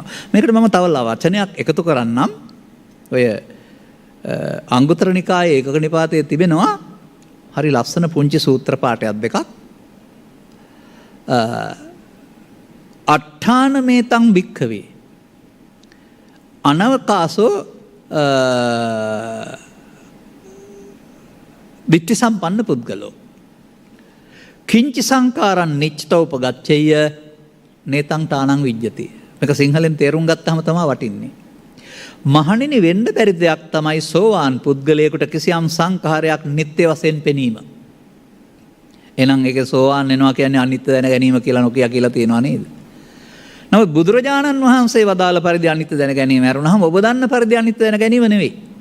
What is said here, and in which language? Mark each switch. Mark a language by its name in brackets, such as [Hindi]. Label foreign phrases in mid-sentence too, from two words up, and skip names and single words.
[Sinhala] මේකට මම තව වචනයක් එකතු කරන්නම්. ඔය අංගුත්තර නිකායේ ඒකක නිපාතයේ තිබෙනවා හරි ලස්සන පුංචි සූත්‍ර පාඨයක් දෙකක්. [Pali] අට්ඨාන මේතං භික්ඛවේ අනවකාසෝ දිට්ඨි සම්පන්න පුද්ගලෝ කිංචි සංකාරං නිච්චතෝපගච්ඡය නේතං තානං විජ්ජති. [Sinhala] මේක සිංහලෙන් තේරුම් ගත්තාම තමයි වටින්නේ. මහණෙනි වෙන්න බැරි දෙයක් තමයි සෝවාන් පුද්ගලයෙකුට කිසියම් සංඛාරයක් නිත්‍ය වශයෙන් පෙනීම. එහෙනම් ඒක සෝවාන් වෙනවා කියන්නේ අනිත්‍ය දැන ගැනීම කියලා නොකිය කියලා තියෙනවා නේද? නමුත් බුදුරජාණන් වහන්සේ වදාළ පරිදි අනිත්‍ය දැන ගැනීම ඇරුණාම ඔබ දන්න පරිදි අනිත්‍ය දැන ගැනීම නෙවෙයි.